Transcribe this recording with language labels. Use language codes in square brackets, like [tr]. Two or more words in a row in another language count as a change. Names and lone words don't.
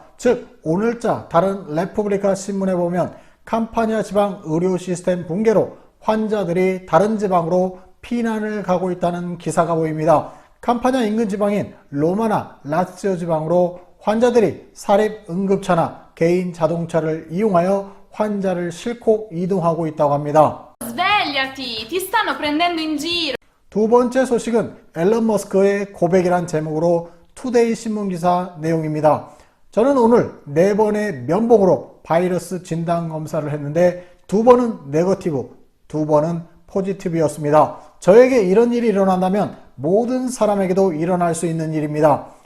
[ko] 즉 오늘자 다른 레푸블리카 신문에 보면 캄파니아 지방 의료 시스템 붕괴로 환자들이 다른 지방으로 피난을 가고 있다는 기사가 보입니다. 캄파니아 인근 지방인 로마나 라치오 지방으로 환자들이 사립 응급차나 개인 자동차를 이용하여 환자를 싣고 이동하고 있다고 합니다. [it] Svegliati, ti stanno prendendo in giro. [ko] 두 번째 소식은 앨런 머스크의 고백이란 제목으로 투데이 신문 기사 내용입니다. 저는 오늘 4번의 면봉으로 바이러스 진단 검사를 했는데 2번은 네거티브, 2번은 포지티브였습니다. 저에게 이런 일이 일어난다면 모든 사람에게도 일어날 수 있는 일입니다.